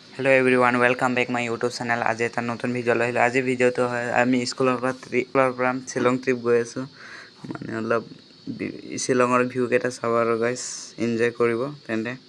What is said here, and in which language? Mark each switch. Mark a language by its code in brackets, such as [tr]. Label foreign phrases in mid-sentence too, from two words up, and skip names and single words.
[en] hello everyone welcome back my YouTube channel. [as] आज এটা নতুন ভিডিও লৈ আহিলো। আজি ভিডিওটো হয় আমি স্কুলৰ পৰা শিলং ট্ৰিপ গৈ আছো। মানে অলপ শিলঙৰ ভিউ কেটা চাব আৰু গাইস এনজয় কৰিব তেন্তে।